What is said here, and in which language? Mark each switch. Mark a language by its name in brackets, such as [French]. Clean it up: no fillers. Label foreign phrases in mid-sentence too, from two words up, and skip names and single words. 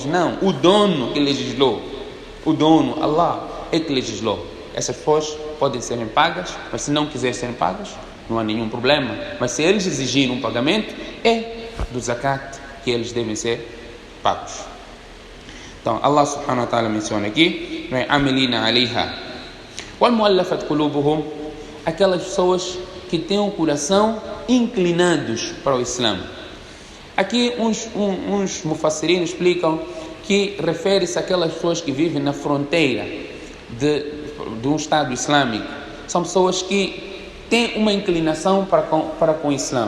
[Portuguese] Não, o dono que legislou, o dono, Allah, é que legislou. Essas pessoas podem serem pagas, mas se não quiserem serem pagas, não há nenhum problema. Mas se eles exigirem um pagamento, é do zakat que eles devem ser pagos. Então, [Arabic] الله سبحانه وتعالى [Portuguese] menciona aqui, [Arabic] العاملين عليها. والمؤلفة قلوبهم, [Portuguese] aquelas pessoas que têm o coração inclinados para o Islã. Aqui uns mufassirin explicam que refere-se àquelas pessoas que vivem na fronteira de um Estado Islâmico. São pessoas que têm uma inclinação para com o Islã.